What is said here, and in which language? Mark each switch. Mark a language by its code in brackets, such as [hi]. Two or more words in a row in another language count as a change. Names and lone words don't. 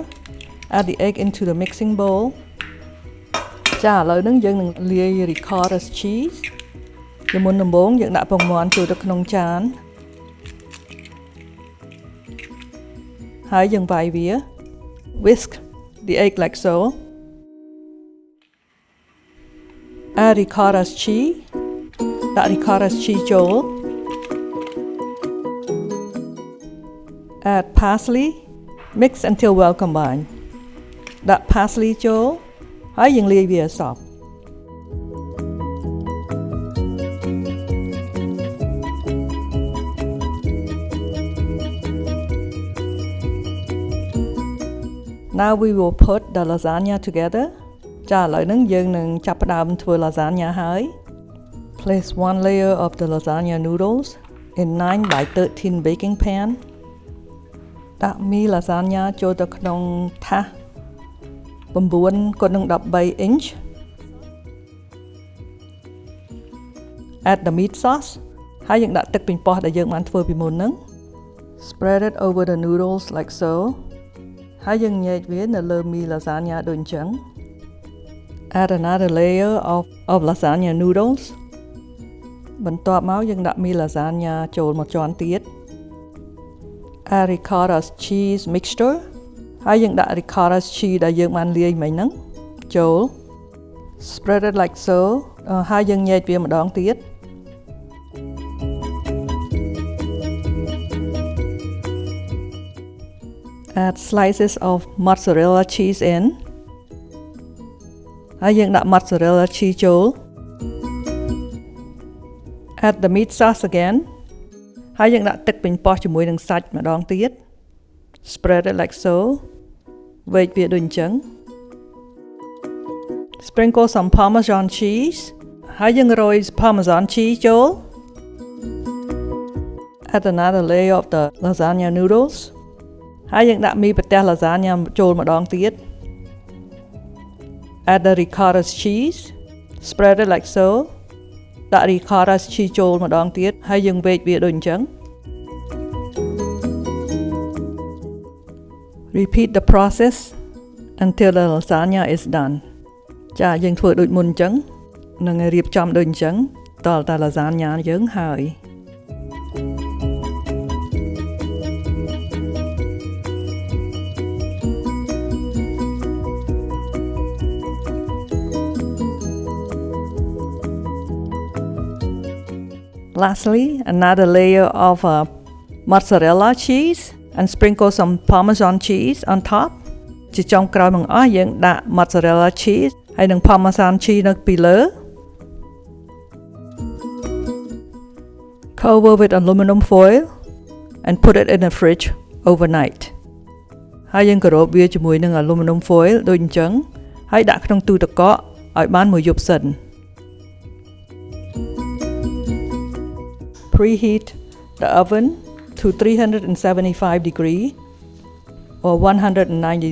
[en] Add the egg into the mixing bowl. [km] ចាឥឡូវហ្នឹងយើងនឹងលាយ [en] ricotta cheese [km] ជាមុនដំបូងយើងដាក់ពងមាន់ចូលទៅក្នុងចានហើយយើងវាយវា [en] Whisk the egg like so. Add ricotta cheese. [km] ដាក់ [en] ricotta cheese [km] ចូល [en] Add parsley. Mix until well combined. [km] ដាក់ parsley ចូលហើយយើងលាយវាឲ្យសព្វ [en] Now we will put the lasagna together. [km] ចាឥឡូវហ្នឹងយើងនឹងចាប់ផ្ដើមធ្វើ lasagna ហើយ [en] Place one layer of the lasagna noodles in 9 by 13 baking pan. [km] ដាក់មី lasagna ចូលទៅក្នុងថាស 9x13 inch. [en] Add the meat sauce [km] ហើយយើងដាក់ទឹកប៉េងប៉ោះដែលយើងបានធ្វើពីមុនហ្នឹង [en] Spread it over the noodles like so [km] ហើយយើងញែកវានៅលើមី lasagna ដូចអញ្ចឹង [en] Add another layer of lasagna noodles [km] បន្ទាប់មកយើងដាក់មី lasagna ចូលមកជាន់ទៀត [en] add ricotta cheese mixture [km] ហើយយើងដាក់ [en] ricotta cheese [km] ដែលយើងបានលាយមិញហ្នឹងចូល [en] spread it like so [km] ហើយយើងញែកវាម្ដងទៀត [en] add slices of mozzarella cheese in [km] ហើយយើងដាក់ [en] mozzarella cheese [km] ចូល [en] add the meat sauce again [km] ហើយយើងដាក់ទឹកប៉េងប៉ោះជាមួយនឹងសាច់ម្ដងទៀត [en] spread it like so [km] វែកវាដូចអញ្ចឹង [en] sprinkle some Parmesan cheese [km] ហើយយើងរោយ [en] Parmesan cheese [km] ចូល [en] add another layer of the lasagna noodles [km] ហើយយើងដាក់មីប្រទះ lasagna ចូលម្ដងទៀត [en] add the ricotta cheese spread it like so [km] ដាក់ [en] ricotta cheese [km] ចូលម្ដងទៀតហើយយើងវែកវាដូចអញ្ចឹង [en] repeat the process until the lasagna is done [km] ចាយើងធ្វើដូចមុនអញ្ចឹងនឹងរៀបចំដូចអញ្ចឹងតតែ lasagna យើងហើយ [en] Lastly, another layer of mozzarella cheese and sprinkle some Parmesan cheese on top. [km] ជាចុងក្រោយបង្អស់យើងដាក់ [en] mozzarella cheese [km] ហើយនិង [en] Parmesan cheese [km] នៅពីលើ [en] Cover with aluminum foil and put it in the fridge overnight. [km] ហើយយើងគ្របវាជាមួយនឹង [en] aluminum foil [km] ដូចអញ្ចឹងហើយដាក់ក្នុងទូទឹកកកឲ្យបានមួយយប់សិន [en] Preheat the oven to 375 degree or 190